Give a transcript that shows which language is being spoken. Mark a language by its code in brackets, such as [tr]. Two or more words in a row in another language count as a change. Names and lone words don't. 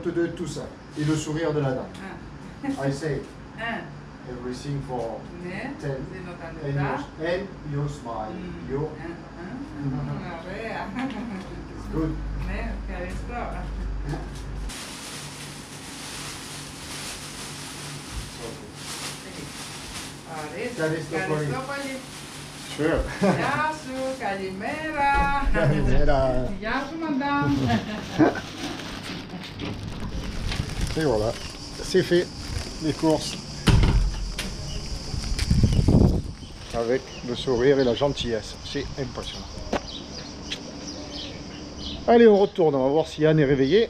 [fr] 9,42 € tout ça. Et le sourire de la dame. [en] I say everything for 10 and your smile. You. It's good. Sure. [el] Γεια σου, καλημέρα. Καλημέρα. Γεια σου, madame. [fr] Et voilà, c'est fait, les courses. Avec le sourire et la gentillesse, c'est impressionnant. Allez, on retourne, on va voir si Anne est réveillée.